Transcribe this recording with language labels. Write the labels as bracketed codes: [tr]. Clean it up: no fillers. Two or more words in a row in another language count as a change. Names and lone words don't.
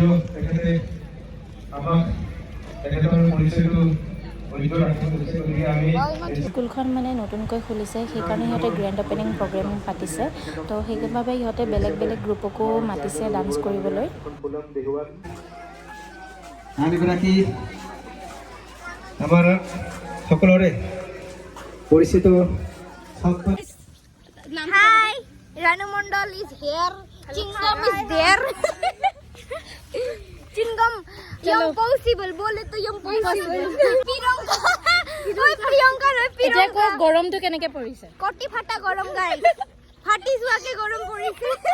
[as] স্কুলখন মানে নতুনকৈ খুলিছে, সেইকাৰণে সিহঁতে [en] grand opening program [as] পাতিছে। তো সেইবাবে সিহঁতে বেলেগ বেলেগ গ্ৰুপকো মাতিছে ডান্স কৰিবলৈ। আমাৰ সকলোৰে পৰিচিত [en] Hi, Ranu Mondal is here. Chingam is there. Chingam, impossible. [hi] बोले तो impossible. Priyanka, ओए Priyanka, ओए [as] এতিয়া Priyanka. গৰমটো কেনেকৈ পৰিছে? কটি ফাটা গৰম গাই ফাটি যোৱাকে গৰম পৰিছে।